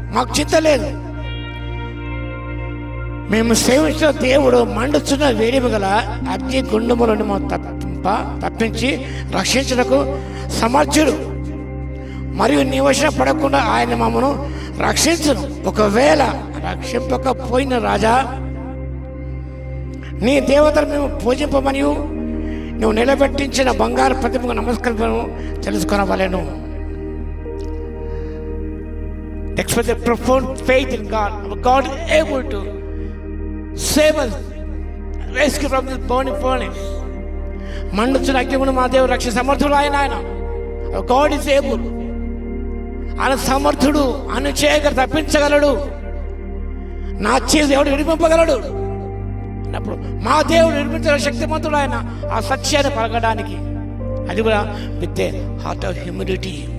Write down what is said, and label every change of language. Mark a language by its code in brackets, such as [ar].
[te] మాకు చింత లేదు, మేము సేవించిన దేవుడు మండుచున్న వేడిమి గల అగ్ని గుండములను తప్పించి రక్షించుటకు సమర్థుడు, మరియు నీ వశం పడకుండా ఆయన మమ్మను రక్షించును. ఒకవేళ రక్షింపకపోయిన రాజా, నీ దేవతను మేము పూజింపమని నువ్వు నిలబెట్టించిన బంగారు ప్రతిమకు నమస్కరించను తెలుసుకొనవలెను. [en] Express a profound faith in God. God is able to save us, rescue from this burning furnace. [te] మండుచున్న అగ్నిగుండం మా దేవుడు రక్షణ సమర్థుడు. ఆయన [en] God is able, [te] ఆయన సమర్థుడు, ఆయన చేయగలడు, తప్పించగలడు. నా చేసి ఎవడు విడిపింపగలడు అన్నప్పుడు మా దేవుడు విడిపించగల శక్తిమంతుడు ఆయన. ఆ సత్యాన్ని పలకడానికి అది కూడా [en] With a heart of humility.